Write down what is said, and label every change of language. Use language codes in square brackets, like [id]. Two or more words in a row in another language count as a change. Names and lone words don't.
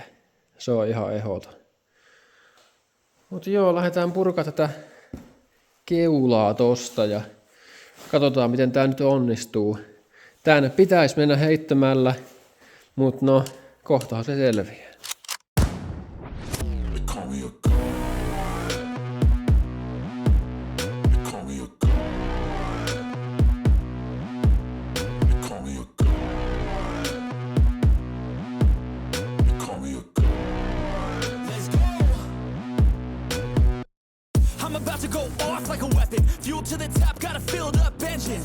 [fi] Se on ihan ehdoton. Mutta joo, lähdetään purkaa tätä keulaa tosta ja katsotaan miten tää nyt onnistuu. Tänne pitäisi mennä heittämällä, mutta no, kohtahan se selviää. [en] About to go off like a weapon, fuel to the top, got a filled up engine.